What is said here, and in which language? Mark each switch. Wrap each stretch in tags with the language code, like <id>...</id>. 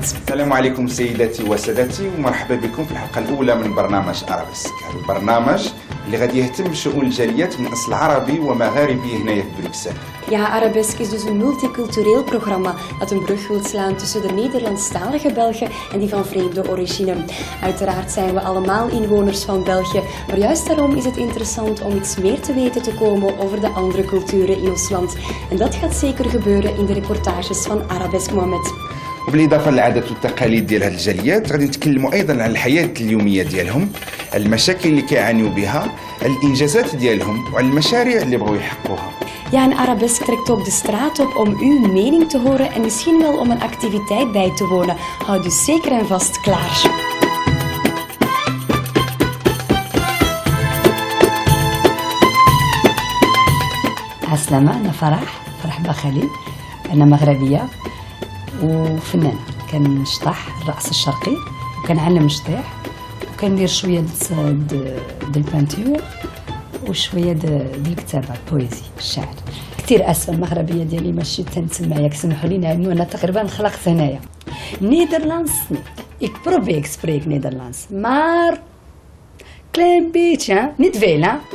<ar>السلام عليكم سيداتي وسادتي ومرحبا بكم في الحلقة الأولى من برنامج أرابيسك. هذا البرنامج اللي غادي يهتم بشؤون الجاليات من أصل عربي ومغاربي هنايا في بروكسل.</ar> <nl>Ja, Arabesk is dus een multicultureel programma dat een brug wil slaan tussen de Nederlandstalige Belgen en die van vreemde origine. Uiteraard zijn we allemaal inwoners van België, maar juist daarom is het interessant om iets meer te weten te komen over de andere culturen in ons land. En dat gaat zeker gebeuren in de reportages van Arabesk Mohamed.</nl> <ar>وبالإضافة للعادات والتقاليد ديال هذه الجاليات غادي نتكلموا أيضا على الحياة اليومية ديالهم، المشاكل اللي كيعانيوا بها، الإنجازات ديالهم وعلى المشاريع اللي بغاو يحققوها.</ar> <nl>Ja, en Arabesk trekt ook de straat op om uw mening te horen en misschien wel om een activiteit bij te wonen. Houd dus zeker en vast klaar.</nl> <ar>عسلامة، أنا فرح بخليل، أنا مغربية وفنانة. كنشطح الرقص الشرقي وكنعلم نشطيح وكندير شوية د البانتور وشوية د الكتابة البويزي الشعر. كثير اسفه المغربيه ديالي ماشي تنسمع، ياك سمحوا لي لانه انا تقريبا خلقت هنايا.</ar> <nl>نيدرلاندس ik probeer ik spreek Nederlands maar klein beetje niet veel hè.</nl>